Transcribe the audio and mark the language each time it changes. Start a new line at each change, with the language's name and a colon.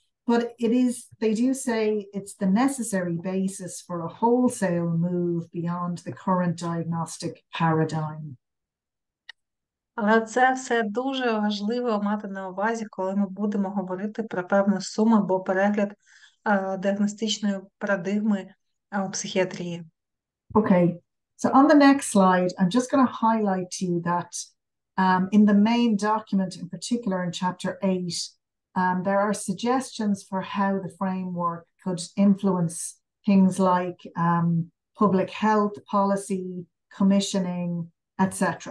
English: But they do say it's the necessary basis for a wholesale move beyond the current diagnostic paradigm.
Ukrainian: Але це все дуже важливо мати на увазі, коли ми будемо говорити про певну суму або перегляд діагностичної парадигми у психіатрії.
English: Okay, so on the next slide, I'm just going to highlight to you that in the main document, in particular in chapter 8, there are suggestions for how the framework could influence things like public health policy, commissioning, etc.